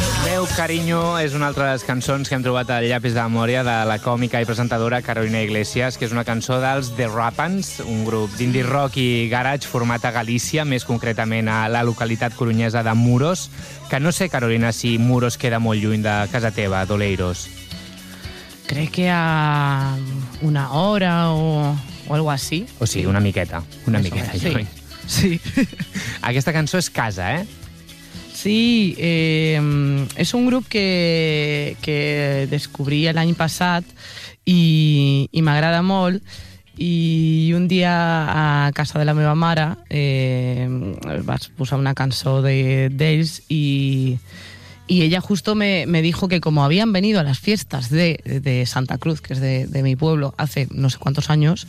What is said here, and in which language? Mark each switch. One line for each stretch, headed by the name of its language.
Catalan: Meu Cariño és una altra de les cançons que hem trobat al Llapis de Memòria de la còmica i presentadora Carolina Iglesias, que és una cançó dels The Rapans, un grup d'indie rock i garage format a Galícia, més concretament a la localitat coruñesa de Muros, que no sé, Carolina, si Muros queda molt lluny de casa teva, d'Oleiros. Crec que a una hora o algo así. O sigui, una miqueta. Una miqueta, sí. Sí. Aquesta cançó és casa, eh? Sí, és un grup que descobrí l'any passat i m'agrada molt. I un dia a casa de la meva mare vaig posar una cançó d'ells
Spanish: y ella justo me dijo que como habían venido a las fiestas de Santa Cruz, que es de mi pueblo, hace no sé cuántos años...